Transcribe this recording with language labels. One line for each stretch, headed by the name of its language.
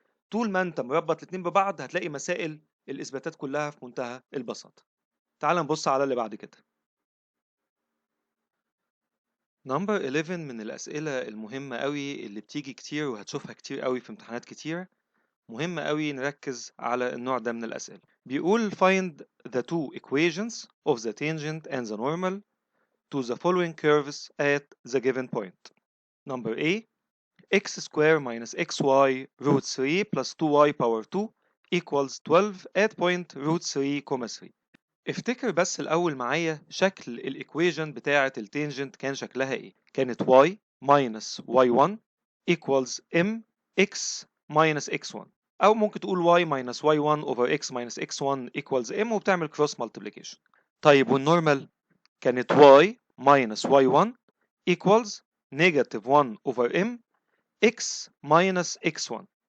Arabic: طول ما انت مربط الاتنين ببعض هتلاقي مسائل الاثباتات كلها في منتهى البساطة. تعال نبص على اللي بعد كده. نمبر 11 من الأسئلة المهمة قوي اللي بتيجي كتير وهتشوفها كتير قوي في امتحانات كتير. مهم قوي نركز على النوع ده من الأسئلة. بيقول
English: find the two equations of the tangent and the normal to the following curves at the given point. Number A, x square minus xy root 3 plus 2y power 2 equals 12 at point root 3, 3.
Arabic: افتكر بس الأول معايا شكل الإيكويجن بتاعة التانجنت كان شكلها إيه؟ كانت
English: y minus y1 equals m x minus x1
Arabic: أو ممكن تقول
English: y minus y1 over x minus x1 equals m
Arabic: وبتعمل
English: cross multiplication.
Arabic: طيب والنورمال كانت
English: y minus y1 equals negative 1 over m x minus x1.